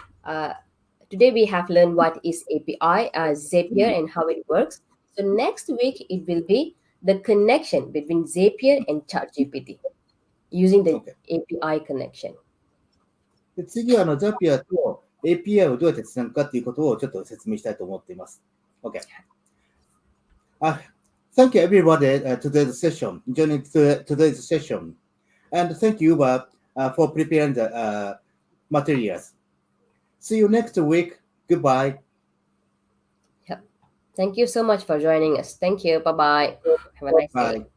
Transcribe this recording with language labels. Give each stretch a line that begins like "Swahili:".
English: Uh, Today we have learned what is API, Zapier, and how it works. So next week it will be the connection between Zapier and ChatGPT using the OK。 API connection.
Japanese: で次はザピアと API をどうやってつなぐかということをちょっと説明したいと思っています。
English: OK。 Thank you everybody today's session, joining today's session. And thank you for preparing the materials. See you next week. Goodbye. Yep. Thank you so much for joining us. Thank you. Bye bye. Have a nice day.